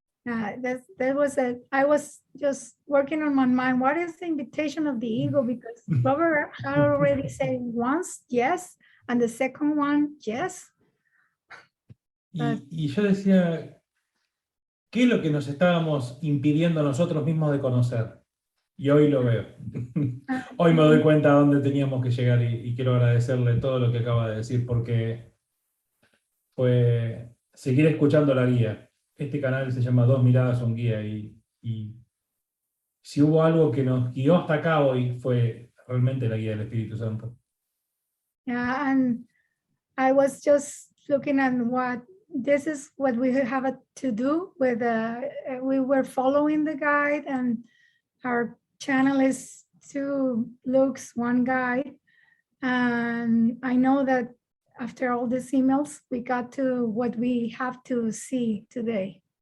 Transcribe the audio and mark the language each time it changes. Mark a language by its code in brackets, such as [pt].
[en] I was just working on my mind. What is the invitation of the ego? Because Robert had already said once, yes, and the second one, yes. [es] Y yo decía, ¿qué es lo que nos estábamos impidiendo nosotros mismos de conocer? Y hoy lo veo. Hoy me doy cuenta a dónde teníamos que llegar y quiero agradecerle todo lo que acaba de decir, porque fue seguir escuchando la guía. Este canal se llama Miradas Un Guía y si hubo algo que nos guió hasta acá hoy fue realmente la guía del Espíritu Santo. [en] Yeah, and I was just looking at this is what we have to do with we were following the guide, and our channel is 2 looks, 1 guide. And I know that after all these emails, we got to what we have to see today.